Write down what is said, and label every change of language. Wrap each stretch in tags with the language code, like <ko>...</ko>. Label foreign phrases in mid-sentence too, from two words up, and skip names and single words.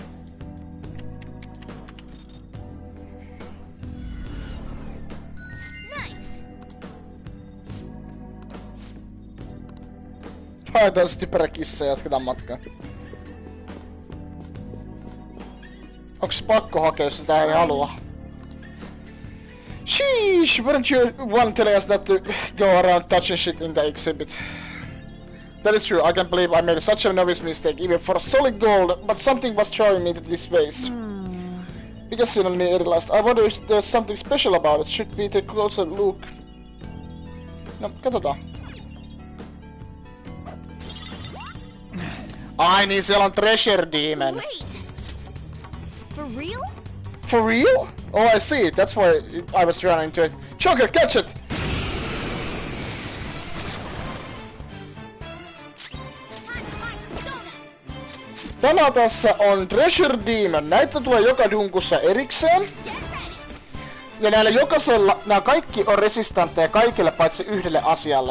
<fi>Haetaan se typerä kissa ja jatketaan matkaa. Onks pakko hakea, jos sitä ei halua?</fi> <en>Sheesh, weren't you one telling us not to go around touching shit in the exhibit? That is true, I can't believe I made such a novice mistake, even for solid gold, but something was drawing me to this place.</en> <fi>Mikä siinä on niin erilaista?</fi> <en>I wonder if there's something special about it, should we take a closer look?</en> <fi>No, katsotaan. Ai niin, siellä on Treasure Demon.</fi> <en>Wait! For real? For real? Oh, I see. That's why I was running into it. Joker, catch it!</en> <fi>Tämä tässä on Treasure Demon. Näitä tulee joka dunkussa erikseen. Ja näillä jokaisella, nämä kaikki on resistantteja kaikille paitsi yhdelle asialle.</fi>